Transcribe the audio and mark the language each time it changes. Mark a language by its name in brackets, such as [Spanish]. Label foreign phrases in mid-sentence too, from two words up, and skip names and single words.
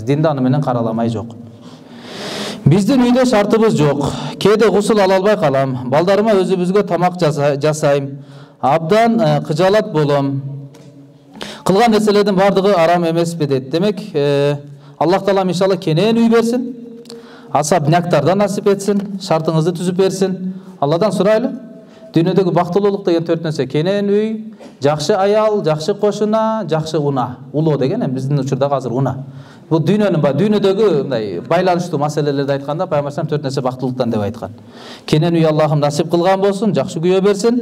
[Kyrgyz] Динде аны менен караламай жок. Биздин үйдө шартыбыз жок. Кээде гусул ала албай калам. Балдарыма өзүбүзгө тамак жасайм. Абдан кыжалат болом. Кылган нерселердин бардыгы арам эмеспи дейт. Демек, Аллах Таалам иншалла кенен үй берсин. Асабняктардан насип этсин, шартыңызды түзүп берсин. Алладан сурайлы. Дүйнөдөгү бактылуулук деген 4 нерсе: кенен үй, жакшы аял, жакшы кошуна, жакшы уна. Улоо деген биздин учурда азыр уна. Бул дүйнөдөгү мындай байланыштуу маселелерди айтканда Пайгамбар 4 нерсе бактылуулуктан деп айткан. Кенен үй Аллахым насип кылган болсун, жакшы күйөө берсин.